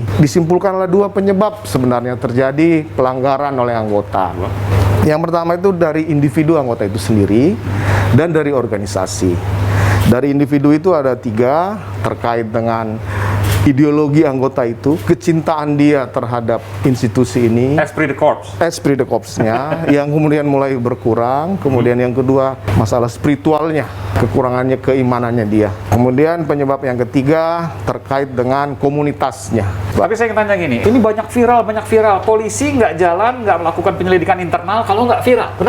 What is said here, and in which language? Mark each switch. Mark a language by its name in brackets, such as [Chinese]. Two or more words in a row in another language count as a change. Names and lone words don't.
[Indonesian] Disimpulkanlah 2 penyebab sebenarnya terjadi pelanggaran oleh anggota. Yang pertama itu dari individu anggota itu sendiri dan dari organisasi. Dari individu itu ada 3 terkait dengan ideologi anggota itu, kecintaan dia terhadap institusi ini, [French] Esprit de corps. esprit de corps- [Indonesian] nya yang kemudian mulai berkurang. Kemudian yang kedua, masalah spiritualnya, kekurangannya keimanannya dia. Kemudian penyebab yang ketiga terkait dengan komunitasnya. Tapi saya ingin tanya gini, ini banyak viral. Polisi nggak jalan, nggak melakukan penyelidikan internal kalau nggak viral, benar